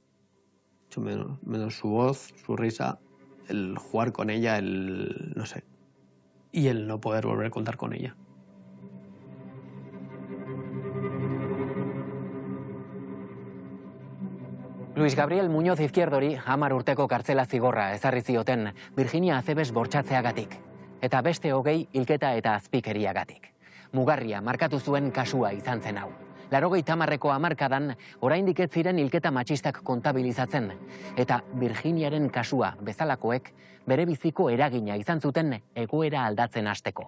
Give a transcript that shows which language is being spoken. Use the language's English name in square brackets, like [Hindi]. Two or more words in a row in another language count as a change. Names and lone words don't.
[Spanish] Echo menos su voz, su risa, el jugar con ella, el no sé. Y el no poder volver a contar con ella. [Basque] Luis Gabriel Muñoz Izquierdori 10 urteko kartzela zigorra ezarri zioten Virginia Acebes bortxatzeagatik. Eta beste 20 hilketa eta azpikeriagatik. Mugarria markatu zuen kasua izan zen hau. 80ko hamarkadan oraindik ez ziren hilketa matxistak kontabilizatzen. Eta Virginiaren kasua bezalakoek bere biziko eragina izan zuten egoera aldatzen hasteko.